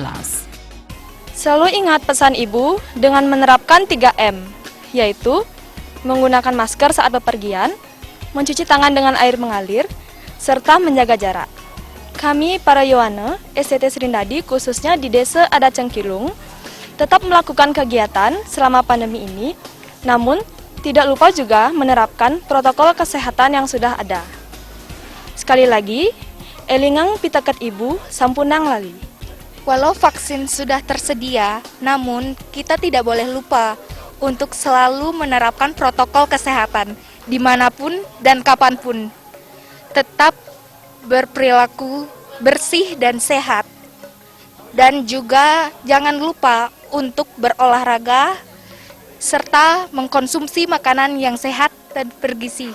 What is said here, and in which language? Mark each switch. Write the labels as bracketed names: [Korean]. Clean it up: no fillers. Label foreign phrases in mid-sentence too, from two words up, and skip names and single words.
[Indonesian] Selalu ingat pesan ibu dengan menerapkan 3M, yaitu menggunakan masker saat bepergian, mencuci tangan dengan air mengalir, serta menjaga jarak. Kami para Yohane, STT Serindadi khususnya di Desa Adat Cengkilung, tetap melakukan kegiatan selama pandemi ini, namun tidak lupa juga menerapkan protokol kesehatan yang sudah ada. Sekali lagi, [Balinese] elingang pitaket ibu sampunang lali. [Indonesian] Walau vaksin sudah tersedia, namun kita tidak boleh lupa untuk selalu menerapkan protokol kesehatan dimanapun dan kapanpun. Tetap berperilaku bersih dan sehat. Dan juga jangan lupa untuk berolahraga serta mengkonsumsi makanan yang sehat dan bergizi.